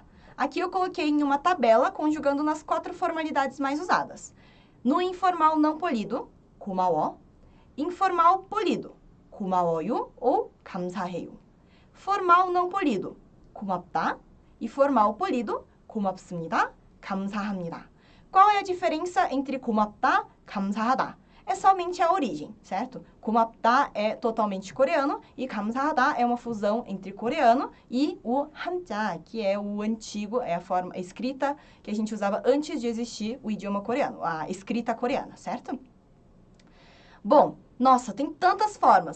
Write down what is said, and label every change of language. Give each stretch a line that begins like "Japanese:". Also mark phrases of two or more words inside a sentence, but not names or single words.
Portuguese: Aqui eu coloquei em uma tabela conjugando nas 4 formalidades mais usadas. No informal não polido, 고마워. Informal polido, 고마워요 ou 감사해요. Formal não polido, 고맙다. E formal polido,
Korean: 고맙습니다, 감사합니다.
Portuguese: Qual é a diferença entre
Korean: 고맙다, 감사하다?
Portuguese: É somente a origem, certo? 고맙다 é totalmente coreano e 감사하다 é uma fusão entre coreano e o 한자, que é o antigo, é a forma escrita que a gente usava antes de existir o idioma coreano, a escrita coreana, certo? Bom, nossa, tem tantas formas.